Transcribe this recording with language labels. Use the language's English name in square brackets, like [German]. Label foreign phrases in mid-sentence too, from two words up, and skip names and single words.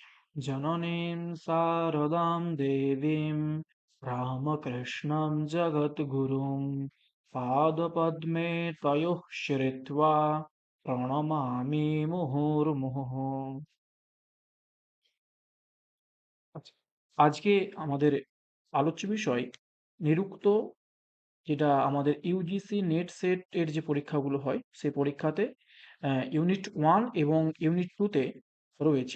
[Sanskrit] जननीं शारदां देवीं रामकृष्णं जगद्गुरुं पादपद्मे तयोः श्रित्वा প্রণমামি মুহুর্মুহুঃ। [Bangla] আচ্ছা, আজকে আমাদের আলোচ্য বিষয় নিরুক্ত, যেটা আমাদের ইউজিসি নেট সেট এর যে পরীক্ষাগুলো হয় সেই পরীক্ষাতে ইউনিট 1 এবং ইউনিট 2 তে রয়েছে।